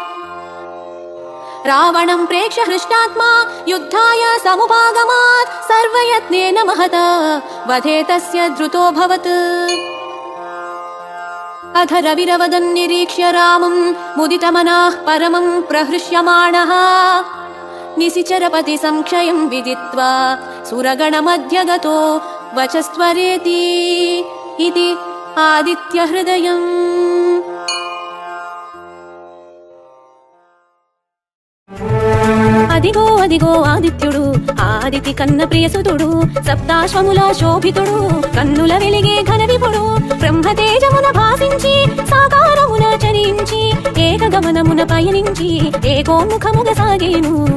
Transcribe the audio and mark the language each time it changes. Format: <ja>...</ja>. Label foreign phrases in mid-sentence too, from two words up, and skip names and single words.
<sa>रावणं प्रेक्ष्य हृष्टात्मा युद्धाय समुपागमात् सर्वयत्नेन महता वधे तस्य द्रुतोऽभवत् अथ रविरवदन्निरीक्ष्य रामं मुदितमनः परमं प्रहृष्यमाणः निशिचरपति संक्षयं विदित्वा सुरगणमध्यगतो वचस्त्वरेति इति आदित्यहृदयम्।</sa> <te>అదిగో అదిగో ఆదిత్యుడు ఆదితి కన్న ప్రియసుతుడు సప్తాశ్వముల శోభితుడు కన్నుల వెలిగే ఘన విపుడు బ్రహ్మతేజమున భాసించి సాకారమున చరించి ఏకగమనమున పయనించి ఏకోముఖముగ సాగేను.</te>